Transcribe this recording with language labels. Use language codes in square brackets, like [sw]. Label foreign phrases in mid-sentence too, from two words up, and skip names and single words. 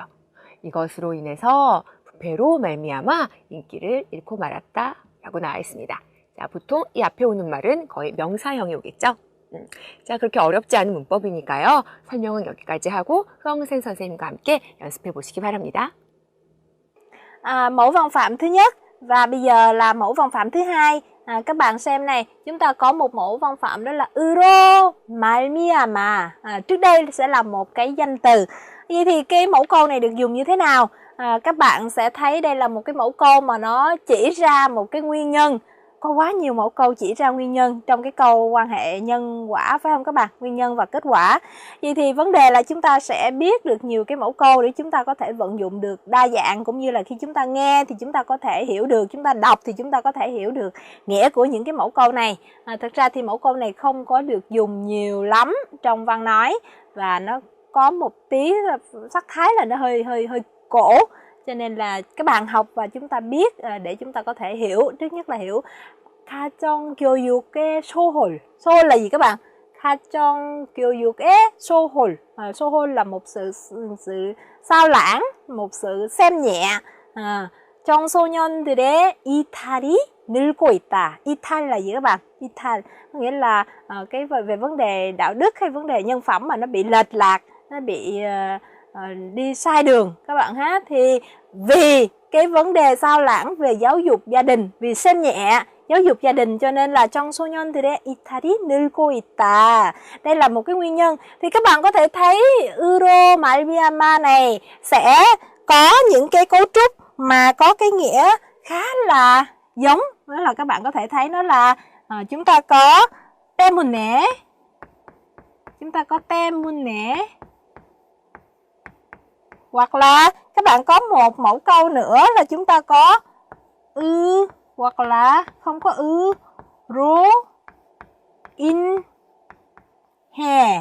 [ko] 이것으로 인해서 부패로 말미암아 인기를 잃고 말았다라고 나와 있습니다. 자, 보통 이 앞에 오는 말은 거의 명사형이 오겠죠? 자, 그렇게 어렵지 않은 문법이니까요. 설명은 여기까지 하고 흐엉센 선생님과 함께 연습해 보시기 바랍니다. [vi] Mẫu văn phạm thứ nhất và bây giờ là mẫu văn phạm thứ hai. Các bạn xem này, chúng ta có một mẫu văn phạm đó là [ko] 으로 말미암아. [vi] Trước đây sẽ là một cái danh từ. Vậy thì cái mẫu câu này được dùng như thế nào? Các bạn sẽ thấy đây là một cái mẫu câu mà nó chỉ ra một cái nguyên nhân. Có quá nhiều mẫu câu chỉ ra nguyên nhân trong cái câu quan hệ nhân quả, phải không các bạn? Nguyên nhân và kết quả. Vậy thì vấn đề là chúng ta sẽ biết được nhiều cái mẫu câu để chúng ta có thể vận dụng được đa dạng, cũng như là khi chúng ta nghe thì chúng ta có thể hiểu được, chúng ta đọc thì chúng ta có thể hiểu được nghĩa của những cái mẫu câu này. Thực ra thì mẫu câu này không có được dùng nhiều lắm trong văn nói, và nó có một tí sắc thái là nó hơi cổ. Cho nên là các bạn học và chúng ta biết để chúng ta có thể hiểu. Trước nhất là hiểu [ko] 가정 교육의 소홀. [vi] 소홀 là gì các bạn? [ko] 가정 교육의 소홀. [vi] 소홀 là một sự sao lãng, một sự xem nhẹ. [ko] 청소년들의 이탈이 늘고 있다. [vi] 이탈 là gì các bạn? 이탈 có nghĩa là cái về vấn đề đạo đức hay vấn đề nhân phẩm mà nó bị lệch lạc, nó bị đi sai đường các bạn ha. Thì vì cái vấn đề sao lãng về giáo dục gia đình, vì xem nhẹ giáo dục gia đình cho nên là [ko] 청소년들의 이탈이 늘고 있다. [vi] Đây là một cái nguyên nhân. Thì các bạn có thể thấy [ko] 으로 말미암아 [vi] này sẽ có những cái cấu trúc mà có cái nghĩa khá là giống. Đó là các bạn có thể thấy nó là chúng ta có 때문에 chúng ta có 때문에. Hoặc là các bạn có một mẫu câu nữa là chúng ta có hoặc là không có 로, in, hè.